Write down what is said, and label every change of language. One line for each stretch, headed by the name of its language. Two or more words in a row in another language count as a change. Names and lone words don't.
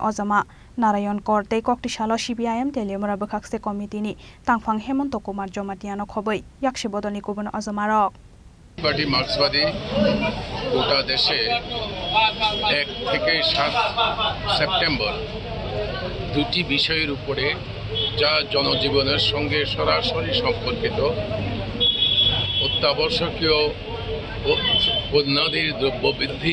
Kok Borok: ojama Narayan Kor tei Koktisalo CPIM Teliamura Bekhakse committee ni tangphang Hemonto Kumar Jomatiano khoboi yakshi bodoni kubun ojamarok
Bangla: পার্টি মার্ক্সবাদী গোটা দেশে 1 থেকে 7 সেপ্টেম্বর দুটি বিষয়ের উপরে যা জনজীবনের সঙ্গে সরাসরি সম্পর্কিত অত্যাবশ্যকীয় পণ্যাদির দ্রব্যবৃদ্ধি